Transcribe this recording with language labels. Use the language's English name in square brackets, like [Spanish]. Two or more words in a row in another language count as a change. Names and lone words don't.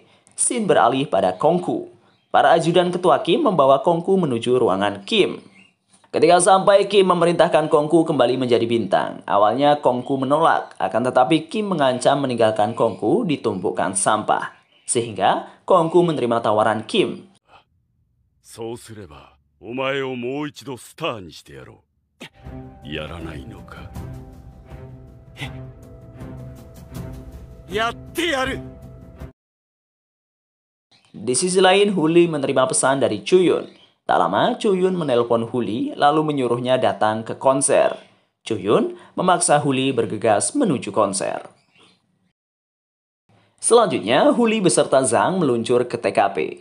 [Indonesian] Scene beralih pada Kongku. Para ajudan ketua Kim membawa Kongku menuju ruangan Kim. Ketika sampai, Kim memerintahkan Kongku kembali menjadi bintang. Awalnya Kongku menolak, akan tetapi Kim mengancam meninggalkan Kongku di tumpukan sampah. Sehingga Kongku menerima tawaran Kim. [Japanese] そうすればお前をもう一度スターにしてやろう。やらないのか。やってやる。 [Indonesian] Di sisi lain, Huli menerima pesan dari Chuyun. Tak lama, Chuyun menelpon Huli lalu menyuruhnya datang ke konser. Chuyun memaksa Huli bergegas menuju konser. Selanjutnya, Huli beserta Zhang meluncur ke TKP.